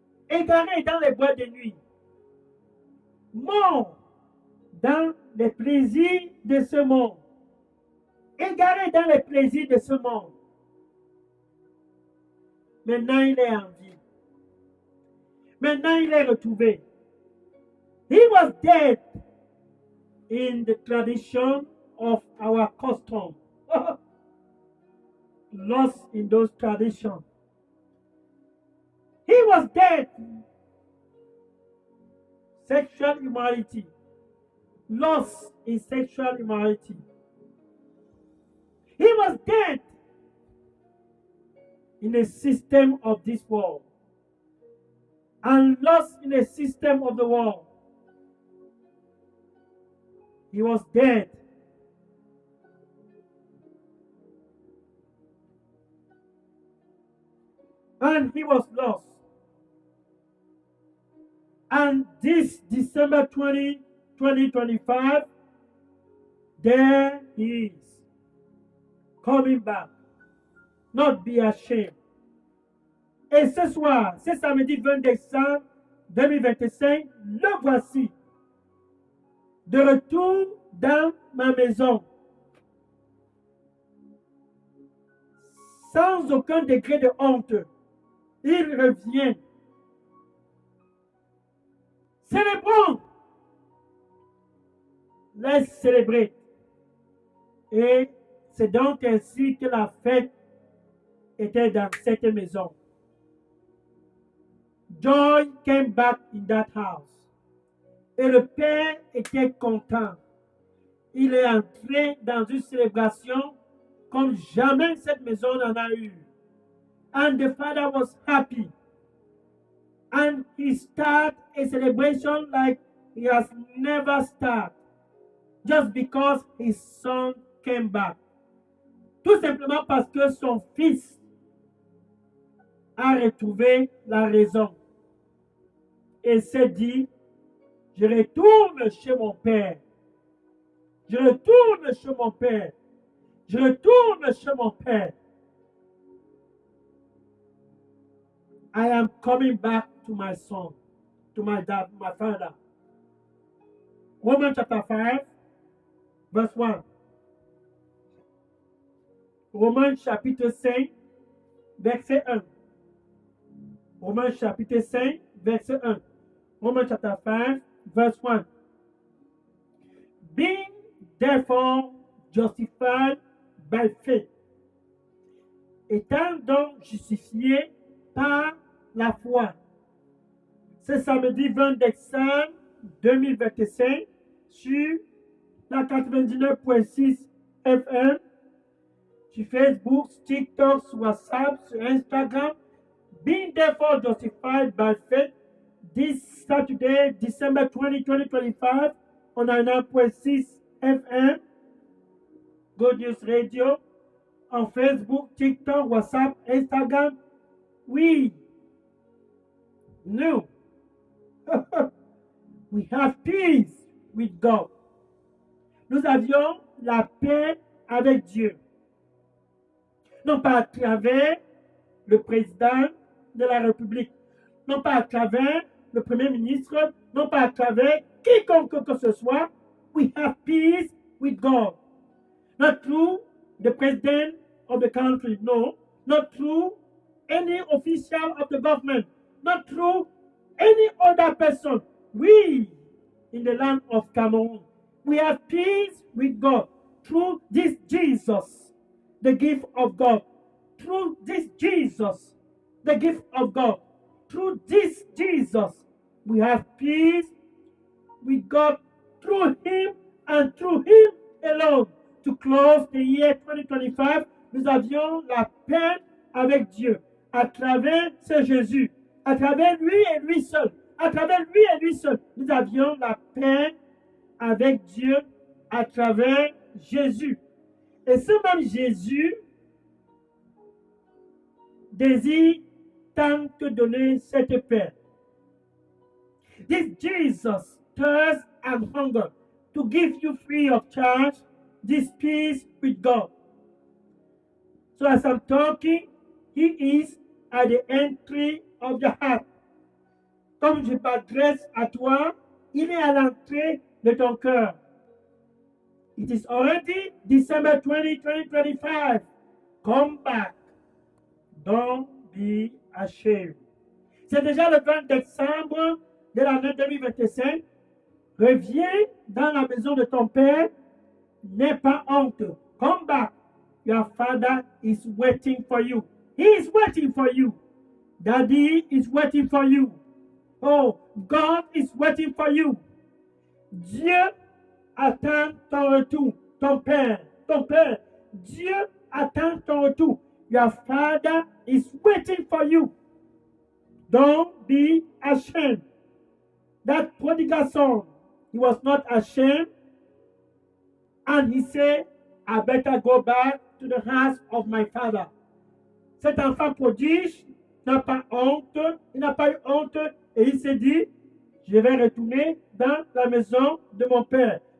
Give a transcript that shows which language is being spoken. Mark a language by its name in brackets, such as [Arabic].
[French] Égaré dans les bois de nuit. Mort dans les plaisirs de ce monde. Égaré dans les plaisirs de ce monde. Maintenant, il est en vie. Maintenant, il est retrouvé. [English] He was dead in the tradition of our custom. Lost in those traditions. He was dead. Sexual immorality. Lost in sexual immorality. He was dead in the system of this world and lost in the system of the world. He was dead. And he was lost. And this December 2025, there he is, coming back. Not be ashamed. [French] Et ce soir, c'est samedi 20 décembre 2025, le voici, de retour dans ma maison, sans aucun degré de honte. Il revient. Célébrons. Laisse célébrer. Et c'est donc ainsi que la fête était dans cette maison. [English] Joy came back in that house. [French] Et le père était content. Il est entré dans une célébration comme jamais cette maison n'en a eu. [English] And the father was happy. And he started a celebration like he has never started. Just because his son came back. [French] Tout simplement parce que son fils a retrouvé la raison. Et s'est dit, je retourne chez mon père. Je retourne chez mon père. Je retourne chez mon père. [English] I am coming back to my son, to my dad, my father. Romans chapter 5, verse 1. [French] Romains chapitre 5, verset 1. Romains chapitre 5, verset 1. [English] Romans chapter 5, verse 1. Being therefore justified by faith, [French] étant donc justifié par la foi. Ce samedi 20 décembre 2025 sur la 99.6 FM, sur Facebook, TikTok, sur WhatsApp, sur Instagram. [English] Being therefore justified by faith, this Saturday, December 20, 2025, on 9.6 FM, Good News Radio, on Facebook, TikTok, WhatsApp, Instagram. We knew we have peace with God. [French] Nous avions la paix avec Dieu. Non pas à travers le président de la République, non pas à travers le Premier ministre, non pas à travers quiconque que ce soit. [English] We have peace with God. Not through the president of the country, no. Not through any official of the government, not through any other person. We, in the land of Cameroon, we have peace with God through this Jesus, the gift of God. Through this Jesus, the gift of God. Through this Jesus, we have peace with God through Him and through Him alone. To close the year 2025, [French] nous avions la paix avec Dieu à travers ce Jésus, à travers lui et lui seul, à travers lui et lui seul. Nous avions la paix avec Dieu à travers Jésus. Et ce même Jésus désire tant te donner cette paix. [English] This Jesus thirsts and hunger to give you free of charge this peace with God. So as I'm talking, He is at the entry of your heart. [French] Comme je m'adresse à toi, il est à l'entrée de ton cœur. [English] It is already December 20, 2025. Come back. Don't be ashamed. [French] C'est déjà le 20 décembre de l'année 2025. Reviens dans la maison de ton père. N'aie pas honte. [English] Come back. Your father is waiting for you. He is waiting for you. Daddy is waiting for you. Oh, God is waiting for you. [French] Dieu attend ton retour. Ton Père, ton Père. Dieu attend ton retour. [English] Your Father is waiting for you. Don't be ashamed. That prodigal son, he was not ashamed. And he said, I better go back to the house of my father. [French] Cet enfant prodige n'a pas honte, il n'a pas eu honte et il s'est dit, je vais retourner dans la maison de mon père.